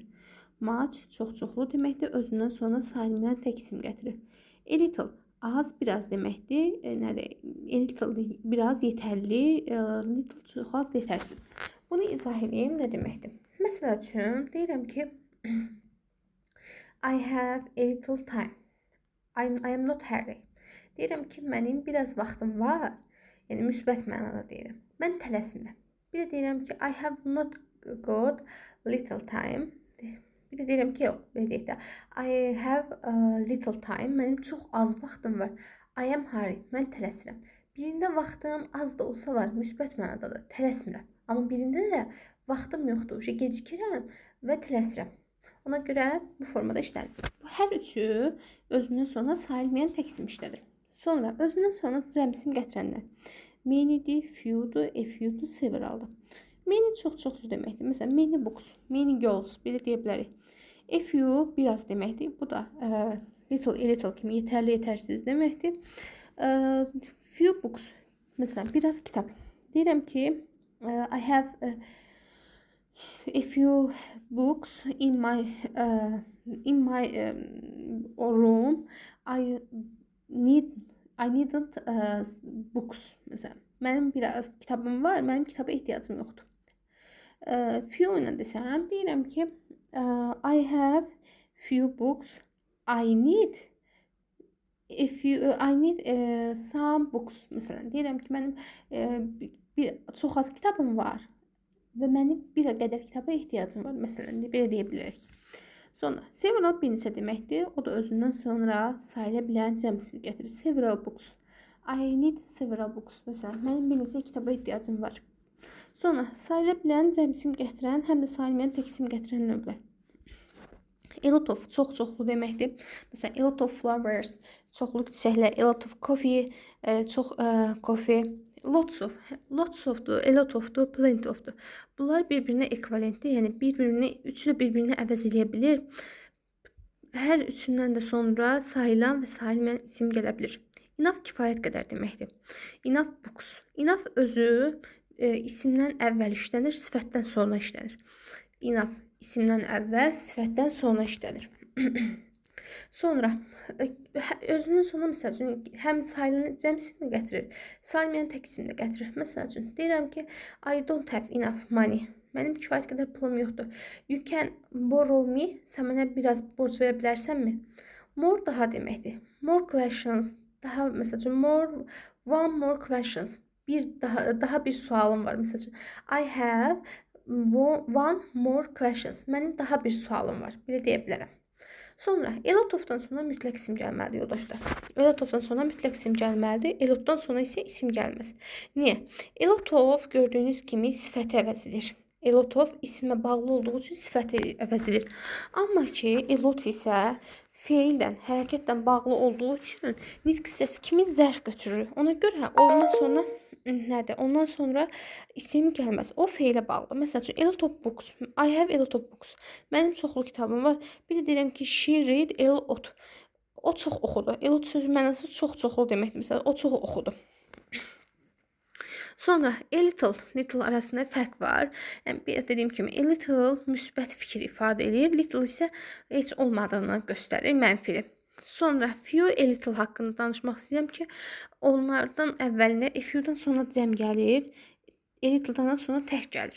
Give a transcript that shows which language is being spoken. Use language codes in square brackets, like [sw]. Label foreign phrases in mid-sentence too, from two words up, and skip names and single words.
[az] Maç çox-çoxlu deməkdir, özündən sonra sayılmayan tək isim gətirir. [en] A little [az] az, biraz deməkdir. Nədir? [en] A little [az] biraz yetərli, little çox az, yetərsiz. Bunu izah edeyim, nə deməkdir? Məsəl üçün deyirəm ki, [en] I have a little time. I am not hurry. [az] Deyirəm ki, mənim biraz vaxtım var. Yəni müsbət mənada deyirəm. Mən tələsmirəm. Bir də deyirəm ki, [en] I have not got little time. [az] Bir də deyirəm ki, yox, belə deyək də. [en] I have a little time. [az] Mənim çox az vaxtım var. [en] I am hurry. [az] Mən tələsirəm. Birində vaxtım az da olsa var, müsbət mənadadır. Tələsmirəm. Amma birində də vaxtım yoxdur. Gecikirəm və tələsirəm. Ona görə bu formada işlədir. Bu hər üçü özündən sonra sayılmayan tək isim işlədir. Sonra özündən sonra cəmsim gətirənlər. Many'dir, few'dur, [en] a few'dur, [az] severaldır. Many çox-çoxlu deməkdir. Məsələn, [en] many books, many girls [az] belə deyə bilərik. [en] A few [az] biraz deməkdir. Bu da little, [en] a little [az] kimi yetərli, yetərsiz deməkdir. [en] Few books, [az] məsələn, biraz kitab. Deyirəm ki, [en] I have a few books in my room. I needn't books. [az] Məsələn, mənim biraz kitabım var, mənim kitaba ehtiyacım yoxdur. Few ilə desəm, deyirəm ki, [en] I have few books. I need some books. [az] Məsələn, deyirəm ki, mənim çox az kitabım var və mənim bir qədər kitaba ehtiyacım var. Məsələn, belə deyə bilərik. Sonra, several bir neçə deməkdir. O da özündən sonra sayıla bilən cəmsini gətirir. [en] Several books. I need several books. [az] Məsələn, mənim bir neçə kitaba ehtiyacım var. Sonra, sayıla bilən cəmsim gətirən, həm də sayılmayan tək isim gətirən növlər. [en] A lot of [az] çox-çoxlu deməkdir. Məsələn, [en] a lot of flowers, [az] çoxlu çiçəklər, [en] a lot of coffee, [az] çox coffee, [en] lots ofdur, a lot ofdur, plenty ofdur. [az] Bunlar bir-birinə ekvivalentdir, yəni üçü də bir-birini əvəz edə bilir. Hər üçündən də sonra sayılan və sayılmayan isim gələ bilir. Enough kifayət qədər deməkdir. [en] Enough books. [az] Enough özü isimdən əvvəl işlənir, sifətdən sonra işlənir. Enough isimdən əvvəl, sifətdən sonra işlənir. Sonra, özünün sonra məsəl üçün, həm sayılan cəmsimi gətirir, sayılmayan tək isim də gətirir. Məsəl üçün, deyirəm ki, [en] I don't have enough money. [az] Mənim kifayət qədər pulum yoxdur. [en] You can borrow me. [az] Sən mənə biraz borc verə bilərsənmi? More daha deməkdir. [en] More questions. [az] Daha, məsəl üçün, [en] one more questions. [az] Daha bir sualım var. Məsəl üçün, [en] I have one more questions. [az] Mənim daha bir sualım var. Belə deyə bilərəm. Sonra, [en] a lot of-dan [az] sonra mütləq isim gəlməlidir, yoldaşlar. [en] A lot of-dan [az] sonra mütləq isim gəlməlidir. [en] A lot-dan [az] sonra isə isim gəlməz. Niyə? [en] A lot of [az] gördüyünüz kimi sifəti əvəz edir. [en] A lot of [az] isimə bağlı olduğu üçün sifəti əvəz edir. Amma ki, [en] a lot [az] isə feildən, hərəkətdən bağlı olduğu üçün nitq hissəsi kimi zərf götürür. Ona görə ondan sonra nədir? Ondan sonra isim gəlməz. O feilə bağlı. Məsəl üçün, [en] a lot of books. I have a lot of books. [az] Mənim çoxlu kitabım var. Bir də deyirəm ki, [en] she read a lot. [az] O çox oxudu. [en] A lot [az] sözü mənası çox-çoxlu deməkdir. Məsələn, o çox oxudu. Sonra, [en] a little [az] arasında fərq var. Yəni, dediyim kimi, [en] a little [az] müsbət fikir ifadə edir. Little isə heç olmadığını göstərir, mənfili. Sonra, few, a little haqqında danışmaq istəyirəm ki, onlardan əvvəlinə [en] a few-dan [az] sonra cəm gəlir, [en] a little-dan [az] sonra tək gəlir.